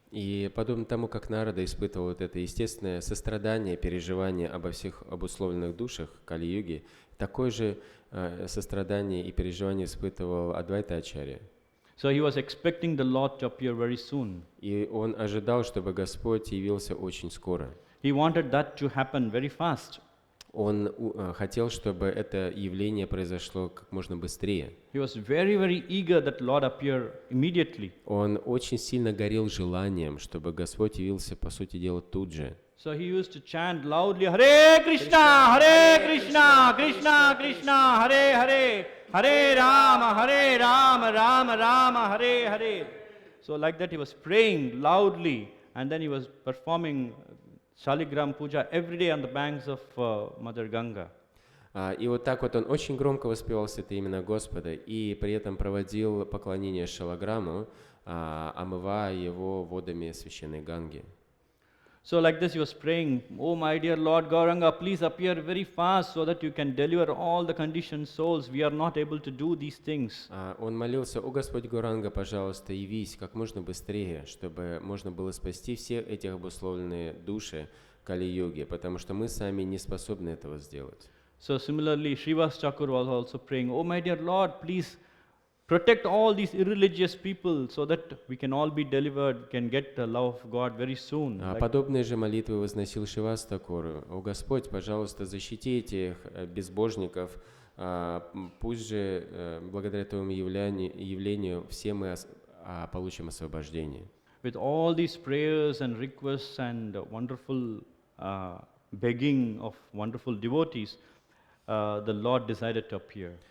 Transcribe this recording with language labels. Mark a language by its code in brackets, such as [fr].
[ru] И подобно тому, как Нарада испытывал вот это естественное сострадание, переживание обо всех обусловленных душах Кали-юги, такое же сострадание и переживание испытывал Адвайта Ачарья. [en] So he was expecting the Lord to appear very soon. [ru] И он ожидал, чтобы Господь явился очень скоро. [en] He wanted that to happen very fast. [ru] Он хотел, чтобы это явление произошло как можно быстрее. [en] He was very, very eager that Lord appear immediately. [ru] Он очень сильно горел желанием, чтобы Господь явился, по сути дела, тут же. [en] So he used to chant loudly, Hare Krishna, Krishna Krishna, Hare Hare, Hare Rama, Rama Rama, Hare Hare. So like that he was praying loudly, and then he was performing Shaligram Puja every day on the banks of Mother Ganga. [ru] И вот так вот он очень громко воспевал святые имена Господа и при этом проводил поклонение Шалаграму, омывая его водами священной Ганги. [en] So like this he was praying, "Oh my dear Lord Gauranga, please appear very fast so that you can deliver all the conditioned souls. We are not able to do these things." [ru] Он молился: «О Господь Гауранга, пожалуйста, явись как можно быстрее, чтобы можно было спасти все эти обусловленные души Кали-йоги, потому что мы сами не способны этого сделать». [en] So similarly, Srivas Thakur was also praying, "Oh my dear Lord, please protect all these irreligious people so that we can all be delivered, can get the love of God very soon." [ru] Подобные же молитвы возносил Шривас Тхакур: «О Господь, пожалуйста, защити этих безбожников, пусть же благодаря Твоему явлению все мы получим освобождение». [en] With all these prayers and requests and wonderful begging of wonderful devotees, the Lord decided to appear.